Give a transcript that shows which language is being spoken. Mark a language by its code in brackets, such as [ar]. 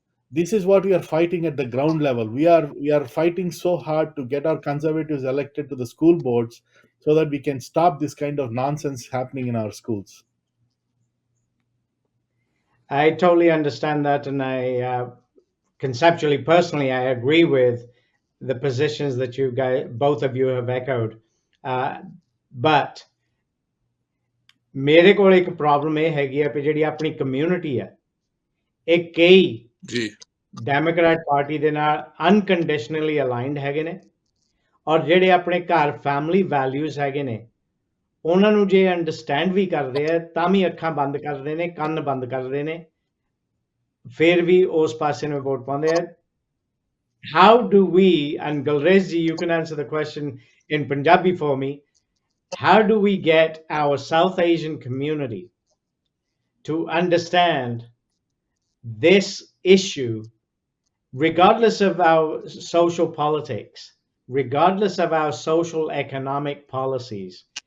[en] This is what we are fighting at the ground level. We are fighting so hard to get our conservatives elected to the school boards so that we can stop this kind of nonsense happening in our schools. I totally understand that, and I conceptually, personally, I agree with the positions that you guys, both of you, have echoed. [pa] But ਮੇਰੇ ਕੋਲ ਇੱਕ problem ਇਹ ਹੈਗੀ ਆ ਕਿ ਜਿਹੜੀ ਆਪਣੀ community ਹੈ ਇਹ ਕਈ ਜੀ ਡੈਮੋਕ੍ਰੈਟ ਪਾਰਟੀ ਦੇ ਨਾਲ ਅਨਕੰਡੀਸ਼ਨਲੀ ਅਲਾਈਨਡ ਹੈਗੇ ਨੇ, ਔਰ ਜਿਹੜੇ ਆਪਣੇ ਘਰ ਫੈਮਿਲੀ ਵੈਲਿਊਜ਼ ਹੈਗੇ ਨੇ ਉਹਨਾਂ ਨੂੰ ਜੇ ਅੰਡਰਸਟੈਂਡ ਵੀ ਕਰਦੇ ਆ ਤਾਂ ਵੀ ਅੱਖਾਂ ਬੰਦ ਕਰਦੇ ਨੇ, ਕੰਨ ਬੰਦ ਕਰਦੇ ਨੇ, ਫਿਰ ਵੀ ਉਸ ਪਾਸੇ ਨੂੰ ਵੋਟ ਪਾਉਂਦੇ ਆ. [en] How do we, and Gulrez ji, you can answer the question in Punjabi for me, how do we get our South Asian community to understand this issue, regardless of our social politics, regardless of our social economic policies?